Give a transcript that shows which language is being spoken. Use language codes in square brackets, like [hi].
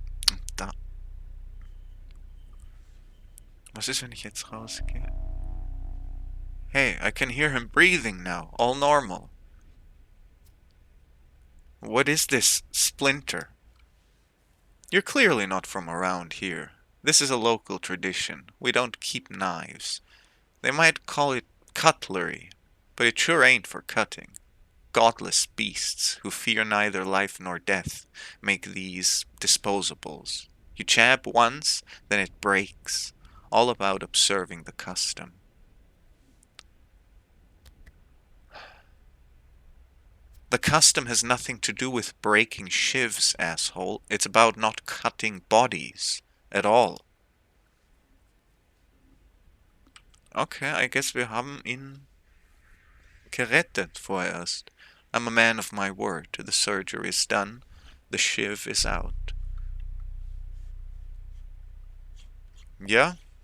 [de] Und da. Was ist, wenn ich jetzt rausgehe? [en] Hey, I can hear him breathing now. All normal. What is this splinter? You're clearly not from around here. This is a local tradition. We don't keep knives. They might call it cutlery, but it sure ain't for cutting. Godless beasts who fear neither life nor death make these disposables. You jab once, then it breaks. all about observing the custom. The custom has nothing to do with breaking shivs, asshole. It's about not cutting bodies at all. Okay, I guess [de] wir haben ihn gerettet vorerst. [en] I'm a man of my word. The surgery is done. The shiv is out. [de] Ja?